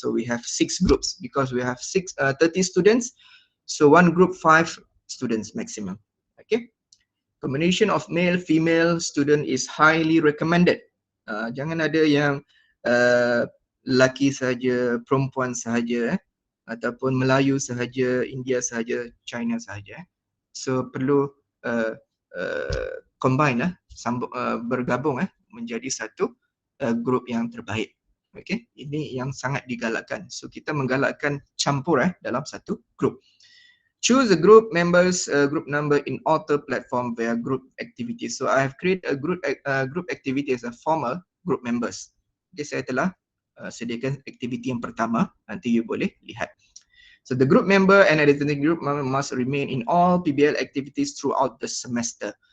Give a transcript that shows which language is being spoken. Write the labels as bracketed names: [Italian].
[English] So we have 6 groups because we have 30 students. So one group 5 students maximum. Okay. Combination of male female student is highly recommended. [Malay] Jangan ada yang lelaki sahaja, perempuan sahaja, ataupun Melayu sahaja, India sahaja, China sahaja. So perlu combine bergabung menjadi satu grup yang terbaik. Okay, ini yang sangat digalakkan. So kita menggalakkan campur dalam satu grup. [English] Choose the group members, group number in author platform via group activities. So I have created a group activity as a former group members. [Malay] Okay, saya telah sediakan aktiviti yang pertama. Nanti you boleh lihat. [English] So the group member and identity group member must remain in all Pbl activities throughout the semester.